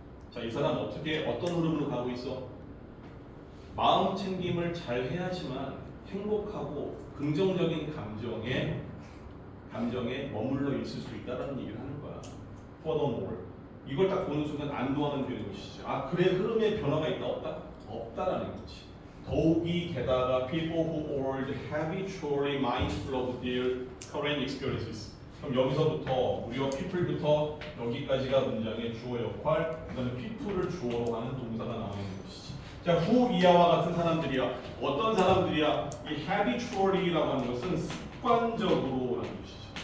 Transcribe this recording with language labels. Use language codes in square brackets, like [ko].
[ko] 자, 이 사람 어떤 흐름으로 가고 있어? 마음 챙김을 잘 해야지만 행복하고 긍정적인 감정에 머물러 있을 수 있다는 얘기를 하는 거야. Furthermore, 이걸 딱 보는 순간 안도하면 되는 것이지. 아, 그래, 흐름에 변화가 있다 없다? 없다라는 거지. 더욱이 게다가 [en] people who are habitually mindful of their current experiences. [ko] 그럼 여기서부터 우리가 people부터 여기까지가 문장의 주어 역할, 그다음에 people를 주어로 하는 동사가 나오는 것이지. 자, who 이하와 같은 사람들이야. 어떤 사람들이야? 이 habitually라고 하는 것은 습관적으로라는 것이죠.